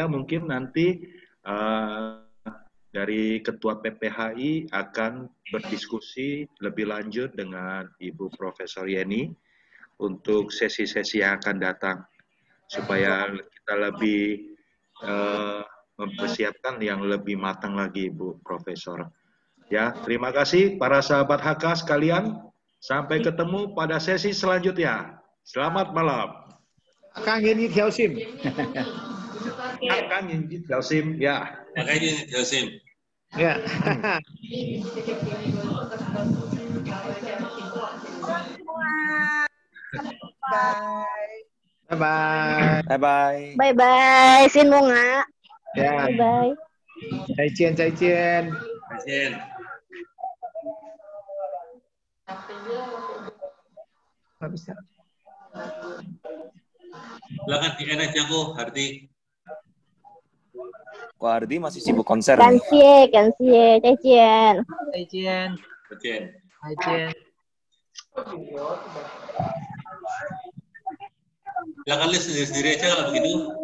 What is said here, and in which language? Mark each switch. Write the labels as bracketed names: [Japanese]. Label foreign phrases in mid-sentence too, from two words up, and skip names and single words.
[Indonesian] Mungkin nanti dari Ketua PPHI akan berdiskusi lebih lanjut dengan Ibu Profesor Yeni untuk sesi-sesi yang akan datang, supaya kita lebih mempersiapkan yang lebih matang lagi, Bu Profesor. Ya, terima kasih para sahabat HK sekalian. Sampai ketemu pada sesi selanjutnya. Selamat malam. Kang Yeni Hyosim. Kang Yeni Hyosim, ya. Kang Yeni Hyosim. Ya. Bye. Bye. Bye-bye. Bye-bye. Sin Bunga. Ya. Bye-bye. [Chinese] 再见，再见. 再见. [Indonesian] Nggak bisa. Silakan di aja kok, Hardi. Kok Hardi masih sibuk konser nih. [Chinese] 感谢，再见. 再见. 再见. 再见. [Indonesian] Silakan lihat sendiri-sendiri aja kalau begitu.